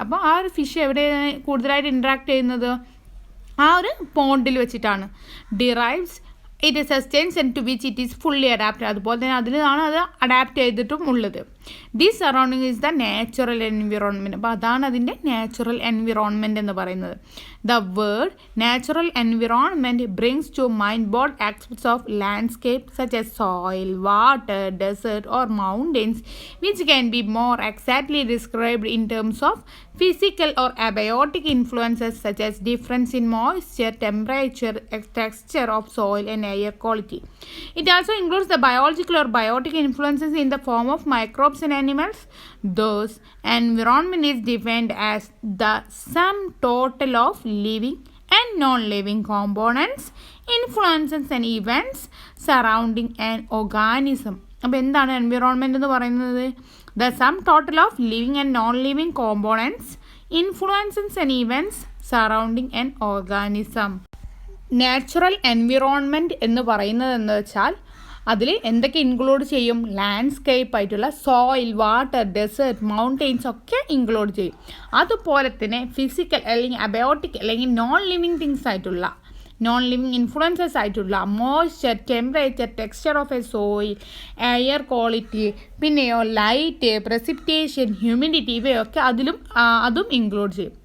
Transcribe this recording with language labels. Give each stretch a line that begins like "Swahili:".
Malayalam: അപ്പോൾ ആ ഒരു ഫിഷ് എവിടെ കൂടുതലായിട്ട് ഇൻട്രാക്ട് ചെയ്യുന്നത്, ആ ഒരു പോണ്ടിൽ വെച്ചിട്ടാണ്.
English: Derives it sustains and to which it is fully adapted.
Malayalam: അതുപോലെ തന്നെ അതിലാണ് അത് അഡാപ്റ്റ് ചെയ്തിട്ടും ഉള്ളത്.
English: This surrounding is the natural environment.
Malayalam: അപ്പോൾ അതാണ് അതിൻ്റെ നാച്ചുറൽ എൻവിറോൺമെൻറ്റ് എന്ന് പറയുന്നത്.
English: The word natural environment brings to mind both aspects of landscape such as soil, water, desert or mountains, which can be more exactly described in terms of physical or abiotic influences such as difference in moisture, temperature, texture of soil and air quality. It also includes the biological or biotic influences in the form of microbes and animals. Thus, environment is defined as the sum total of living and non-living components, influences and events surrounding an organism.
Malayalam: അപ്പോൾ എന്താണ് environment എന്ന് പറയുന്നത്?
English: The sum total of living and non-living components, influences and events surrounding an organism.
Malayalam: Natural environment എന്ന് പറയുന്നത് എന്ന് വെച്ചാൽ അതിൽ എന്തൊക്കെ ഇൻക്ലൂഡ് ചെയ്യും? ലാൻഡ്സ്കേപ്പ് ആയിട്ടുള്ള സോയിൽ, വാട്ടർ, ഡെസേർട്ട്, മൗണ്ടെയിൻസ് ഒക്കെ ഇൻക്ലൂഡ് ചെയ്യും. അതുപോലെ തന്നെ ഫിസിക്കൽ അല്ലെങ്കിൽ അബയോട്ടിക് അല്ലെങ്കിൽ നോൺ ലിവിങ് തിങ്സ് ആയിട്ടുള്ള നോൺ ലിവിങ് ഇൻഫ്ലുവൻസസ് ആയിട്ടുള്ള moisture, temperature, texture of A soil, air quality, പിന്നെയോ ലൈറ്റ്, പ്രസിപ്പിറ്റേഷൻ, ഹ്യൂമിഡിറ്റി, ഇവയൊക്കെ അതും ഇൻക്ലൂഡ് ചെയ്യും.